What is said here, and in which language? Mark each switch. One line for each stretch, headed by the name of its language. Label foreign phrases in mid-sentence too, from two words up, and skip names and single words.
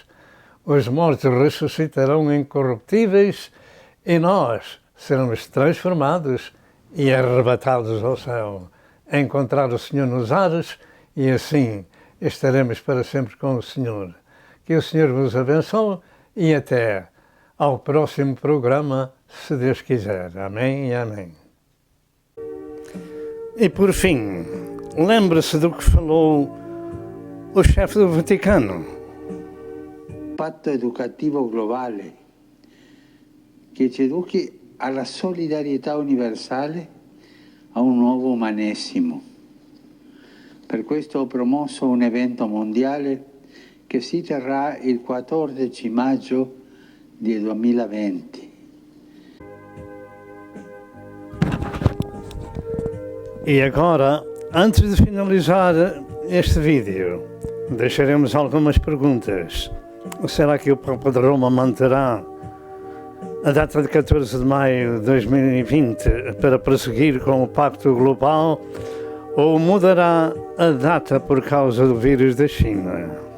Portuguese: Os mortos ressuscitarão incorruptíveis e nós seremos transformados e arrebatados ao céu, a encontrar o Senhor nos ares e assim estaremos para sempre com o Senhor. Que o Senhor vos abençoe e até ao próximo programa, se Deus quiser. Amém e amém. E por fim, lembre-se do que falou o chefe do Vaticano.
Italian: Patto educativo globale che ci educhi alla solidarietà universale, a un nuovo umanesimo. Per questo ho promosso un evento mondiale che si terrà il 14 maggio del 2020.
Portuguese: E agora, antes de finalizar este vídeo, deixaremos algumas perguntas. Será que o Papa de Roma manterá a data de 14 de maio de 2020 para prosseguir com o Pacto Global ou mudará a data por causa do vírus da China?